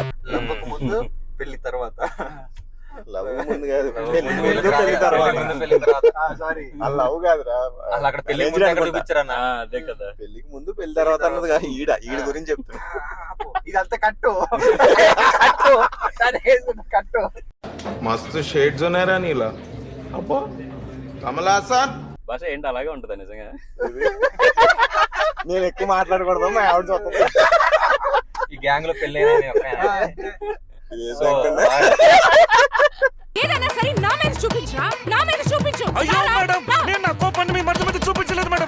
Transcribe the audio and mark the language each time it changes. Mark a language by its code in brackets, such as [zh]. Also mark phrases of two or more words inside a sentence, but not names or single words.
[te] ముందు పెళ్లి తర్వాత. లవ్ ముందు కాదు, పెళ్లి తర్వాత. లవ్ కాదురా, అక్కడ పెళ్లి చూపించారన్న. అదే కదా, పెళ్లికి ముందు పెళ్లి తర్వాత అన్నది కాదు. ఈడ గురించి చెప్తున్నా. ఇదంతా కట్టు కట్టు. मस्त शेड जो नाही राणीला अप्पा कमला असा భాష ఏంటి అలాగే ఉంటుందా నిజంగా? నేను ఎక్కువ మాట్లాడకూడదు, మా ఆవిడ చూస్తుంది. ఈ గ్యాంగ్ లో పెళ్లి ఏదైనా సరే నా మీద చూపించరా, నా మీద చూపించు. అయ్యో మేడం, నేను నా కోపాన్ని మీ మధ్య మధ్య చూపించలేదు మేడం.